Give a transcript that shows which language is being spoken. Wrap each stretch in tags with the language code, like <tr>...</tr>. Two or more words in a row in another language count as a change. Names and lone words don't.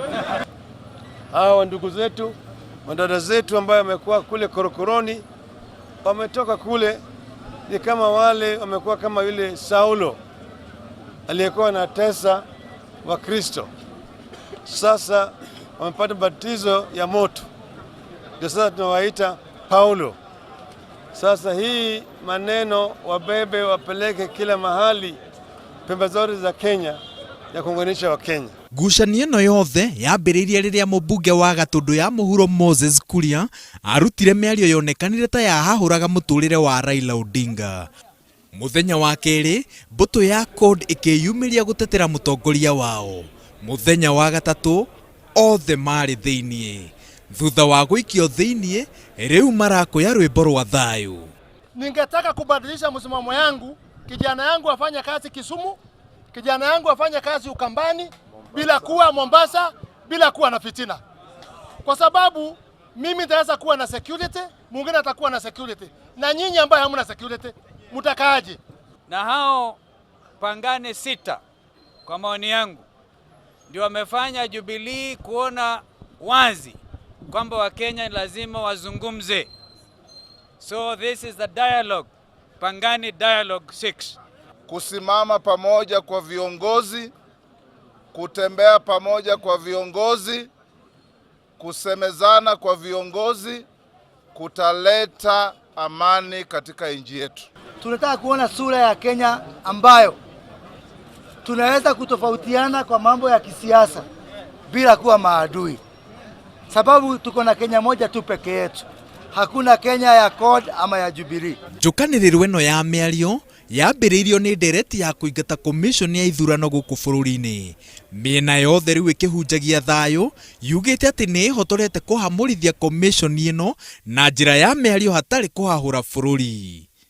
<sw>Hawa ndugu zetu, madada zetu ambao wamekuwa kule korokoroni, wametoka kule ni kama wale wamekuwa kama yule Saulo aliyekuwa na tesa wa Kristo. Sasa wamepata batizo ya moto. Ndio sasa tunawaita Paulo. Sasa hii maneno wabebe wapeleke kila mahali pembe zote za Kenya ya kuunganisha wa Kenya.</sw> <ki>Ngucanio ĩno yothe yambĩrĩirie rĩrĩa mũmbunge wa Gatũndũ ya mũhuro Moses Kuria arutire mĩario yonekanire ta yahahũraga mũtũrĩre wa Raila Odinga. Mũthenya wa kerĩ mbũtũ ya CORD ĩkĩyumĩria gũtetera mũtongoria wao. Mũthenya wa gatatũ othe marĩ thĩiniĩ. Thutha wa gũikio thĩiniĩ rĩu marakũya rwĩmbo rwa thayũ.</ki> <sw>Ningetaka kubadilisha msimamo yangu, kijana yangu afanye kazi Kisumu, kijana yangu afanye kazi Ukambani, bila kuwa Mombasa, bila kuwa na fitina. Kwa sababu mimi nitaweza kuwa na security, mwingine atakuwa na security. Na nyinyi ambao hamna security, mtakaaje? Na hao pangane 6 kwa maoni yangu ndio wamefanya Jubilee kuona wazi kwamba Wakenya lazima wazungumze.</sw> <en>So this is the dialogue, Pangani Dialogue 6.</en> <sw>Kusimama pamoja kwa viongozi, kutembea pamoja kwa viongozi, kusemezana kwa viongozi, kutaleta amani katika nchi yetu. Tunataka kuona sura ya Kenya ambayo tunaweza kutofautiana kwa mambo ya kisiasa bila kuwa maadui. Sababu tuko na Kenya moja tu peke yetu. Hakuna Kenya ya CORD ama ya Jubilee.</sw> <ki>Njũkanĩrĩro ĩno ya mĩario yambĩrĩirio nĩ ndereti ya kũingata commission ya ithurano gũkũ bũrũri-inĩ. Mĩena yothe rĩu ĩkĩhunjagia thayũ yugĩte atĩ nĩ ĩhotorete kũhamũrithia commission ĩno na njĩra ya mĩario hatarĩ kũhahũra bũrũri.</ki>